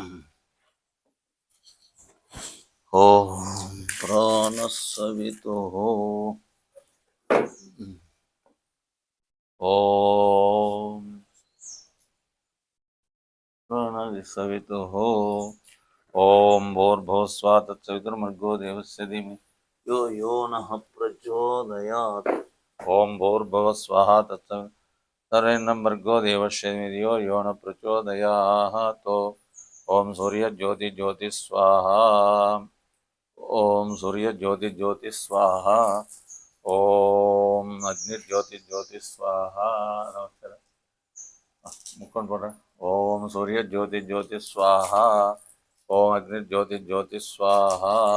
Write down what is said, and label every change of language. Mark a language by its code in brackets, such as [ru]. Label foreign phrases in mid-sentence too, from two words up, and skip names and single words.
[sa] ఓం ప్రాణసవితుః ఓం ప్రాణవిసవితుః ఓం భూర్భువస్వः తత్సవితుర్భర్గో దేవस्य धीमहि यो नः प्रचोदयात् ఓం భూర్భువస్వः तत्सवितुर्वरेण्यं भर्गो देवस्य धीमहि यो नः प्रचोदयात् ఓం సూర్యజ్యోతి స్వాహా ఓం సూర్యజ్యోతి స్వాహా ఓం అగ్నిర్జ్యోతి స్వాహా [te] నమస్కారం ముక్కొని పోరా [sa] ఓం సూర్యజ్యోతి స్వాహా ఓం అగ్నిర్జ్యోతి స్వాహా